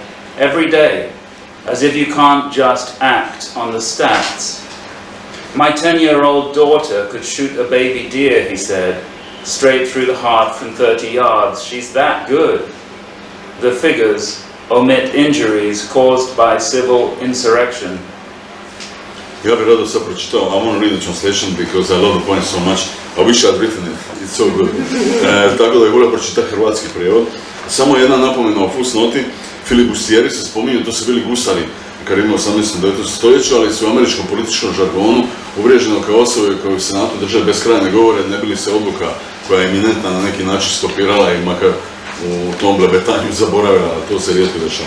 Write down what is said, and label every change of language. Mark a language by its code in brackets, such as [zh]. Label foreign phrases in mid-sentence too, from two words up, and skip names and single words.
[en] Every day, as if you can't just act on the stats. My 10-year-old daughter could shoot a baby deer, he said. straight through the heart from 30 yards. She's that good. The figures omit injuries caused by civil insurrection. [hr] Ja bih rado sad pročitao, [en] I want to read the translation because I love the point so much. I wish I'd written it, it's so good. [hr] Tako da je volio pročitati hrvatski prijevod. Samo jedna napomena o fusnoti, filibustieri se spominju, to su bili gusari kad ima 18. 19. stoljeću, ali su u američkom političkom žargonu uvriježeno kao osobe koje u senatu drže beskrajne govore, ne bili se odluka koja je eminentna na neki način stopirala i makar u tom blebetanju zaboravila, to se rijetko dešava.